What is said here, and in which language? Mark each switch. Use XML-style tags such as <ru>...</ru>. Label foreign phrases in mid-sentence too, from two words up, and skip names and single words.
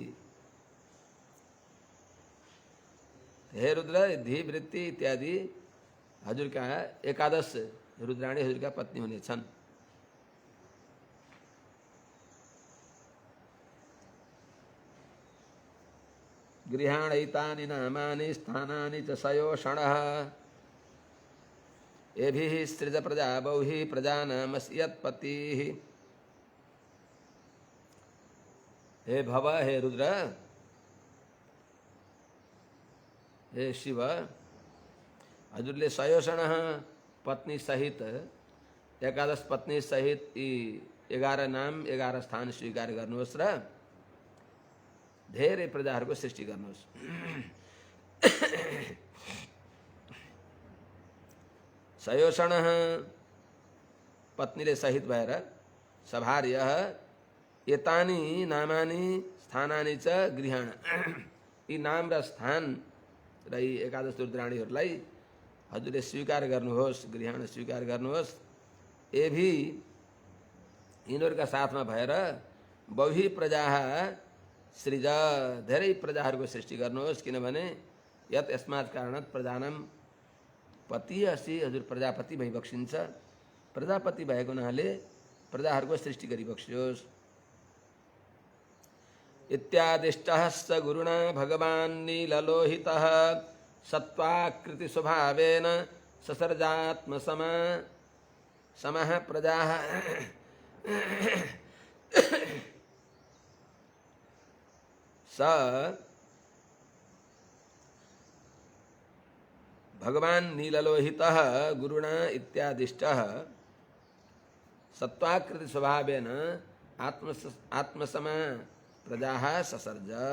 <ne>हे रुद्र, धी, वृत्ति इत्यादि हजुर का एकादश रुद्राणी हजुर का पत्नी हुने छन्।</ne> <sa>गृहाणैतानि नामानि स्थानानि च सयोषणः एभिः सृज प्रजा बहुहि प्रजानामस्य यत्पतिः। हे भव, हे रुद्र, हे शिव,</sa> <ne>हजुरले सयोषणः पत्नी सहित एकादश पत्नी सहित यी 11 नाम 11 स्थान स्वीकार गर्नुहोस् र धेरै प्रजाहरूको सृष्टि गर्नुहोस्।</ne> <sa>सयोषणः</sa> <ne>पत्नीले सहित भएर</ne> <sa>सभार्यः एतानि नामानि स्थानानि च गृहाण,</sa> <ne>यी नाम र स्थान र यी एकादश रुद्राणीहरूलाई हजुरले स्वीकार गर्नुहोस्, गृहाण स्वीकार गर्नुहोस्। एभी यिनीहरूका साथमा भएर</ne> <sa>बहुही प्रजा सृज,</sa> <ne>धेरै प्रजाहरूको सृष्टि गर्नुहोस्।</ne> <sa>किनभने यत यस्मात् कारणात् प्रजानाम पति असि,</sa> <ne>हजुर प्रजापति भइबक्सिन्छ। प्रजापति भएको हुनाले प्रजाहरूको सृष्टि गरिबक्सियोस्।</ne> <sa>इत्यादिष्टः स गुरुणा भगवान् नीललोहितः सत्त्वाकृति स्वभावेन ससर्जात्मसमा समः प्रजाः स भगवान् नीललोहितः गुरुणा इत्यादिष्टः सत्त्वाकृति स्वभावेन आत्मसमा प्रजाः ससर्ज।</sa>